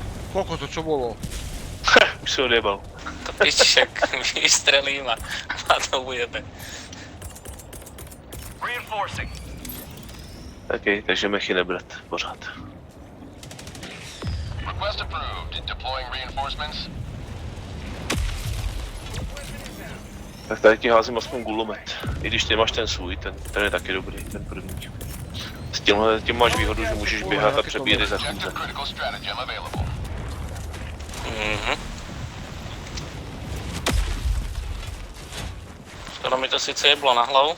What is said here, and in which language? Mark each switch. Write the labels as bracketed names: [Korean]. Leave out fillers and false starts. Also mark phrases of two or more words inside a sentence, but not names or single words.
[Slovak] Koľko to čo bolo? Už si odjebal. To piček vystrelím a to ujebe. [Czech] OK, takže mechy nebrat, pořád. [English] Request approved. Deploying reinforcements. [Czech] Tak tady ti házím aspoň gulomet. I když ty máš ten svůj, ten je taky dobrý, ten první. S tímhle tím máš výhodu, že můžeš běhat a přebíjet za chůze. Skoro mi to sice jeblo na hlavu.